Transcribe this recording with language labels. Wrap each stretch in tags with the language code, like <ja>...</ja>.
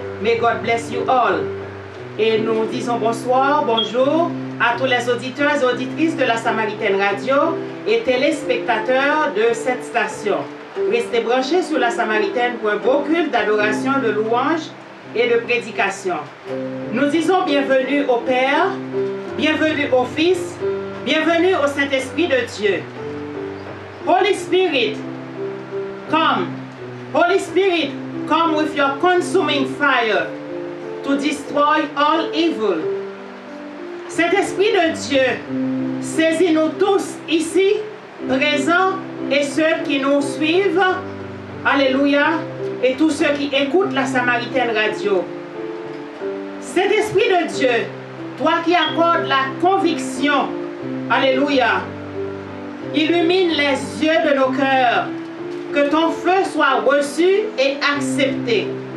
<en>May God bless you all.</en> <fr>Et nous disons bonsoir, bonjour à tous les auditeurs et auditrices de la Samaritaine Radio et téléspectateurs de cette station. Restez branchés sur la Samaritaine pour un beau culte d'adoration, de louange et de prédication. Nous disons bienvenue au Père, bienvenue au Fils, bienvenue au Saint-Esprit de Dieu.</fr> <en>Holy Spirit, come. Holy Spirit, come with your consuming fire to destroy all evil.</en> <fr>Saint-Esprit de Dieu, saisis-nous tous ici, présents, et ceux qui nous suivent, alléluia, et tous ceux qui écoutent la Samaritaine Radio. Saint-Esprit de Dieu, toi qui accordes la conviction, alléluia, illumine les yeux de nos cœurs, que ton feu soit reçu et accepté.</fr>